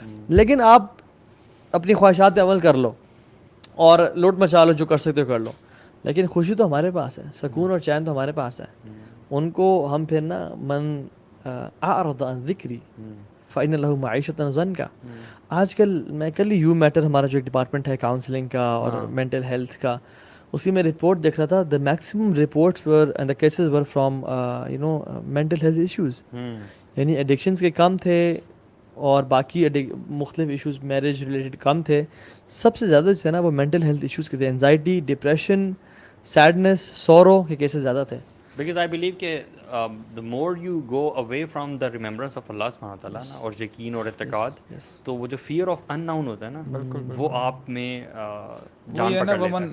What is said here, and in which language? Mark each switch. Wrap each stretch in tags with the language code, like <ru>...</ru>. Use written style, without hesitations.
<ur>لیکن آپ اپنی خواہشات پہ عمل کر لو اور لوٹ مچا لو، جو کر سکتے ہو کر لو، لیکن خوشی تو ہمارے پاس ہے، سکون اور چین تو ہمارے پاس ہے. ان کو ہم پھر نا</ur> <ar>من اعرض عن ذکری فإن له معیشۃ ضنکا.</ar> <ur>آج کل میں کل ہی یو میٹر ہمارا جو ایک ڈپارٹمنٹ ہے کاؤنسلنگ کا اور مینٹل ہیلتھ کا، اسی میں رپورٹ دیکھ رہا تھا.</ur> <en>The maximum reports were and the cases were from mental health issues.</en> <ur>یعنی ایڈکشنز کے کم تھے اور باقی مختلف ایشوز میرج ریلیٹڈ کم تھے. سب سے زیادہ جو تھے نا وہ مینٹل ہیلتھ ایشوز کے تھے. انزائٹی، ڈپریشن، سیڈنس، سورو کے کیسز زیادہ تھے.</ur> <en>Because I believe</en> <ur>کہ</ur> <en>the more you go away from the remembrance of Allah</en> <ur>سبحانہ وتعالیٰ نا اور یقین اور اعتقاد، تو وہ جو</ur> <en>fear of unknown</en> <ur>ہوتا ہے نا وہ آپ میں جان پکڑ لیتا ہے.</ur>